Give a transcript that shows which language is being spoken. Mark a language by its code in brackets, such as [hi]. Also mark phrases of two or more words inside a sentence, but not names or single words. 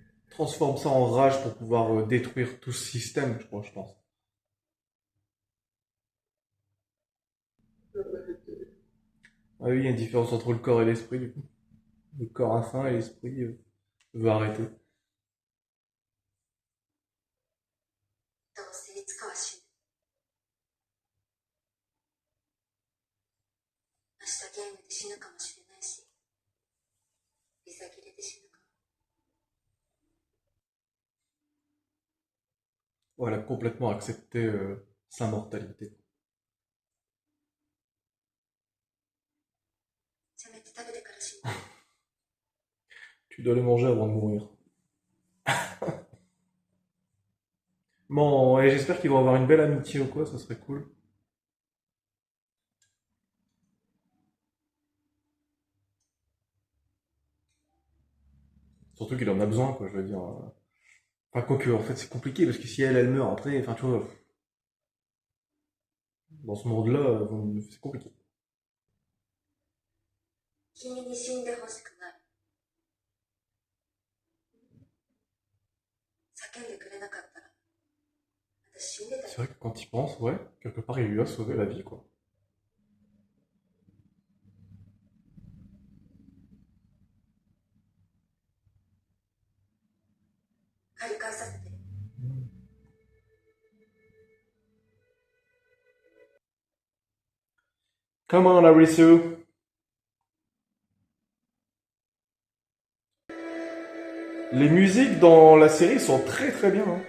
[fr] transforme ça en rage pour pouvoir détruire tout ce système, je crois, je pense. Ah oui, il y a une différence entre le corps et l'esprit, du coup. Le corps a faim et l'esprit veut arrêter. [ja] どうせいつかは死ぬ。明日ゲームで死ぬかもしれないし、ビザ切れで死ぬかも。 [fr] Ouais, elle a complètement accepté sa mortalité. [ja] せめて食べてから死ぬ。 [fr] Tu dois le manger avant de mourir. Bon, et j'espère qu'ils vont avoir une belle amitié ou quoi, ça serait cool. Surtout qu'il en a besoin, quoi, je veux dire. Enfin, quoique, en fait, c'est compliqué, parce que si elle meurt après, enfin, tu vois, dans ce monde-là, c'est compliqué. [ja] 君に死んでほしくない。叫んでくれなかったら、私死んでた [fr] C'est [ja] よ。 [fr] vrai que quand il pense, ouais, quelque part, il lui a sauvé la vie, quoi. [ja] 借り返させて。 [en] Come on, Larisu. [fr] Les musiques dans la série sont très très bien, hein.